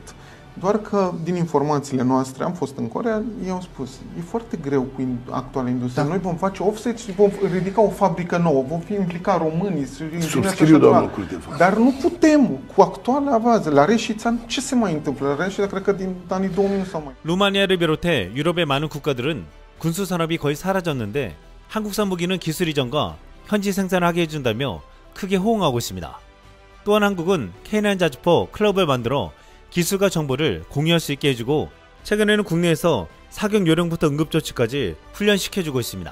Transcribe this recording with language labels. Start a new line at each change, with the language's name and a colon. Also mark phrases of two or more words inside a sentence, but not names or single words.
Romanian: Doar că din informațiile noastre, am fost în Coreea, ei au spus, e foarte greu cu actuala industrie. Da. Noi vom face offset și vom ridica o fabrică nouă, vom fi implica românii. Subscriu, domnul Cultiv. Dar nu putem, cu actuala bază. La Reșița, ce se mai întâmplă? La Reșița, cred că din anii 2000 sau mai.
Korean: 루마니아를 비롯해 유럽의 많은 국가들은 군수 산업이 거의 사라졌는데 한국산 무기는 기술 이전과 현지 생산을 하게 해준다며 크게 호응하고 있습니다. 또한 한국은 K9 자주포 클럽을 만들어 기술과 정보를 공유할 수 있게 해주고 최근에는 국내에서 사격 요령부터 응급조치까지 훈련시켜주고 있습니다.